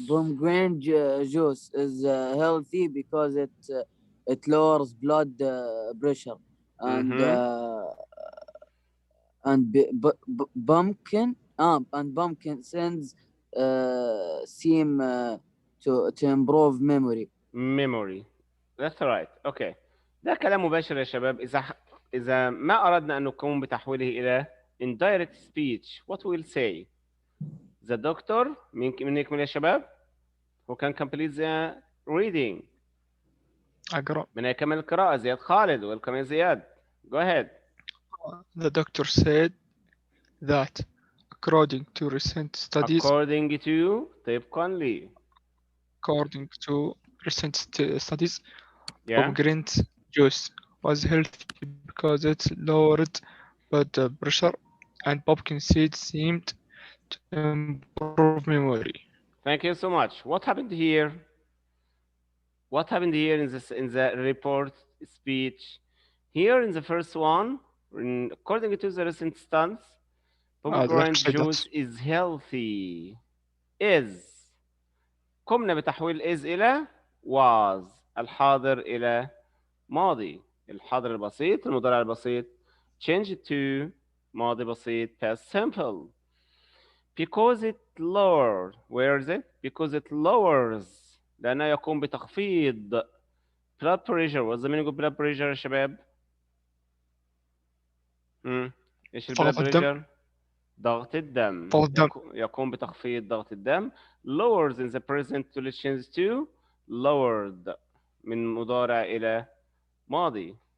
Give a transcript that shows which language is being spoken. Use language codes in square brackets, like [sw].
[en] Pomegranate juice is healthy because it lowers blood pressure and pumpkin seeds seem to improve memory. Memory. That's right. Okay. [ar] ده كلام مباشر يا شباب. إذا ما أردنا أن نقوم بتحويله إلى [en] indirect speech, what we'll say? The doctor. [ar] من يكمل يا شباب؟ [en] Who can complete the reading? [ar] أقرأ. من يكمل القراءة؟ زياد خالد. Welcome يا زياد. [en] Go ahead. The doctor said that according to recent studies. According to [ar] طبقا ل. [en] According to recent studies, yeah. pomegranate juice was healthy because it lowered blood pressure and pumpkin seeds seemed to improve memory. Thank you so much. What happened here? What happened here in the report speech? Here in the first one, according to the recent studies, pomegranate juice is healthy. Is. [ar] قمنا بتحويل is إلى was. الحاضر إلى ماضي. الحاضر البسيط المضارع البسيط [en] change it to [ar] ماضي بسيط [en] past simple. Because it lowers. Where is it? Because it lowers. [ar] لأنه يقوم بتخفيض blood pressure. [en] What's the meaning of blood pressure [ar] يا شباب؟ إيش [en] blood pressure؟ [ar] ضغط الدم. يقوم بتخفيض ضغط الدم. [en] Lowers in the present to change to lowered. [ar] من مضارع إلى ماضي.